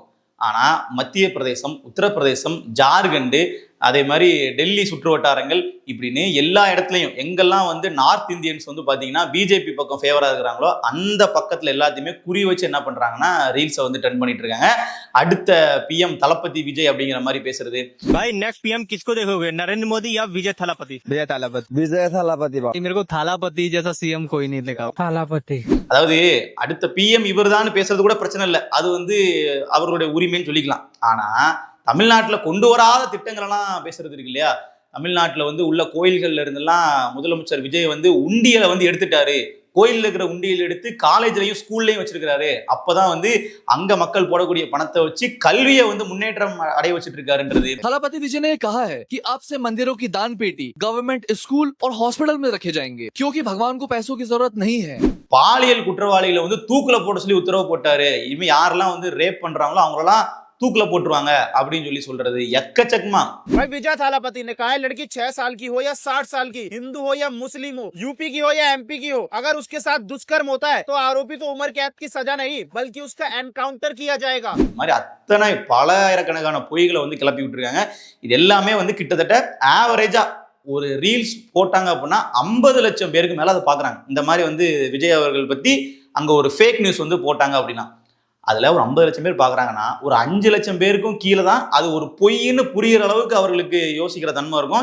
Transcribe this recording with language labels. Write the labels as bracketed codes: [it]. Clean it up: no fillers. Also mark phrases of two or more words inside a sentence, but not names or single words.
[ta] ஆனா மத்திய பிரதேசம், உத்தரப்பிரதேசம், ஜார்க்கண்டு, அதே மாதிரி டெல்லி சுற்று வட்டாரங்கள் இப்படின்னு எல்லா இடத்துலையும் எங்கெல்லாம் [en] North Indians [ta] பாத்தீங்கன்னா பிஜேபி பக்கம் ஃபேவரா இருக்கிறாங்களோ அந்த பக்கத்துல எல்லாத்தையுமே குறி வச்சு என்ன பண்றாங்கன்னா [en] reels trend [ta] பண்ணிட்டு இருக்காங்க. அடுத்த பிஎம் தளபதி விஜய் அப்படிங்கிற மாதிரி பேசுறது. [hi] भाई [en] next PM [hi] किसको देखोगे, नरेंद्र मोदी या विजय थालापति? विजय थालापति मेरे को थालापति जैसा सीएम कोई नहीं देखा। थालापति [ta] அதாவது அடுத்த பிஎம் இவர் தான் பேசுறது கூட பிரச்சனை இல்லை, அது அவர்களுடைய உரிமைன்னு சொல்லிக்கலாம். ஆனா தமிழ்நாட்டில் கொண்டு வராத திட்டங்கள் எல்லாம் பேசுறது இருக்கு இல்லையா? தமிழ்நாட்டில் உள்ள கோயில்கள்ல இருந்தெல்லாம் முதலமைச்சர் விஜய் உண்டியலை எடுத்துட்டாரு. கோயில்ல இருக்கிற உண்டியல் எடுத்து காலேஜ்லயும் ஸ்கூல்லையும் வச்சிருக்காரு. அப்பதான் அங்க மக்கள் போடக்கூடிய பணத்தை வச்சு கல்வியை முன்னேற்றம் அடைய வச்சிட்டு இருக்காருன்றது. [hi] थालापति विजय ने कहा है कि आपसे मंदिरों की दान पेटी [en] government school [hi] और हॉस्पिटल में रखे जाएंगे क्योंकि भगवान को पैसों की जरूरत नहीं है. [ta] பாலியல் குற்றவாளிகளை தூக்குல போட சொல்லி உத்தரவு போட்டாரு. இனிமே யாரெல்லாம் ரேப் பண்றாங்களோ அவங்களெல்லாம் தூக்குல போட்டுருவாங்க அப்படின்னு சொல்லி சொல்றது எக்கச்சக்கமா. [hi] भाई विजय थालापति ने कहा है लड़की 6 साल की हो या 60 साल की, हिंदू हो या मुस्लिम हो, यूपी की हो या एमपी की हो, अगर उसके साथ दुष्कर्म होता है तो आरोपी तो उम्र कैद की सजा नहीं बल्कि उसका एनकाउंटर किया जाएगा. [ta] மாதிரி அத்தனை பலாயிரக்கணக்கான பொய்களை கிளப்பி விட்டுருக்காங்க. இது எல்லாமே கிட்டத்தட்ட ஆவரேஜா ஒரு ரீல்ஸ் போட்டாங்க அப்படின்னா 50 லட்சம் பேருக்கு மேல அதை பாக்குறாங்க. இந்த மாதிரி விஜய் அவர்கள் பத்தி அங்க ஒரு [en] fake news [ta] போட்டாங்க அப்படின்னா அதுல ஒரு 50 லட்சம் பேர் பாக்குறாங்கன்னா ஒரு 5 லட்சம் பேருக்கும் கீழே தான் அது ஒரு பொய்ன்னு புரியுற அளவுக்கு அவர்களுக்கு யோசிக்கிற தன்மை இருக்கும்.